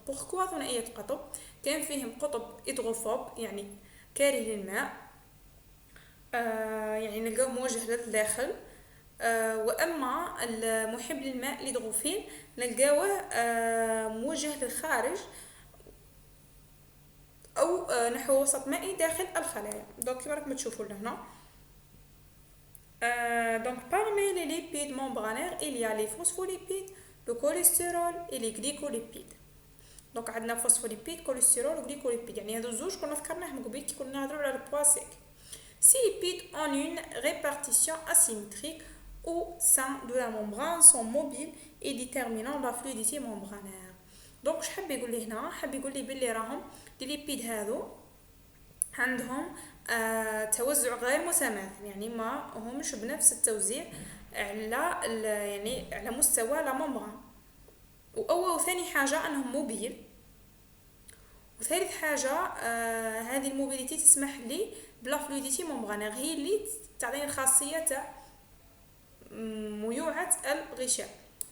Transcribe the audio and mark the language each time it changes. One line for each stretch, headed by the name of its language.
Arabic: بوركوا ثنائيه قطب؟ كان فيهم قطب هيدروفوب يعني كاره للماء، يعني نلقاو موجه للداخل، واما المحب للماء الهيدروفيل نلقاوه موجه للخارج او نحو وسط مائي داخل الخلايا. دونك كما راكم تشوفوا لهنا.
French: donc parmi les lipides membranaires il y a les phospholipides, le cholestérol et les glycolipides.
Arabic: donc عندنا فوسفوليبيد كوليسترول وغليكوليبيد، يعني هذو الزوج كنا ذكرناهم قبيل كي كنا نهضروا على البوا سيك.
French: Ces lipides ont une répartition asymétrique au sein de la membrane, sont mobiles et déterminant la fluidité membranaire.
Arabic: donc واش حاب يقول لي هنا؟ حاب يقول لي بلي راهم لي ليبيد هذو عندهم توزع غير متماثل، يعني ما همش بنفس التوزيع على يعني على مستوى لا ممبران. واول ثاني حاجه انهم موبيل، وثالث حاجه هذه الموبيليتي تسمح لي بلا فلويديتي ممبرانير، هي اللي تعطيني الخاصيه تاع ميوعه الغشاء.